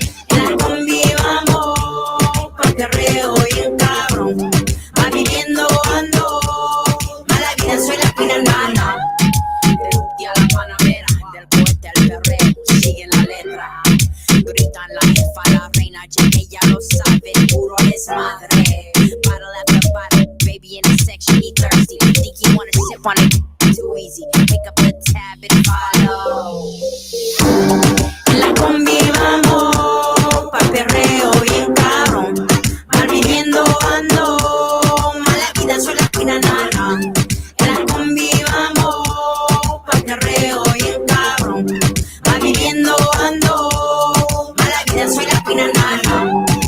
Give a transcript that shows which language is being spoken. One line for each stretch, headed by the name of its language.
Spanish: En la combi vamos pa' perreo bien cabrón. Mal viviendo ando, mala vida soy la fina nana. De a la Panamera, del poeta al perreo, sigue la letra. Gritan la jefa, la reina, ella lo sabe, puro desmadre.
English: Bottle after bottle, baby in the section, he thirsty. Think you wanna sip on it? Too easy. Pick up the tab and follow.
Spanish: En la combi vamos pa' perreo bien cabrón. Mal viviendo ando, mala vida soy la cuina nana. En la combi vamos pa' perreo bien cabrón. Mal viviendo ando, mala vida soy la cuina nana.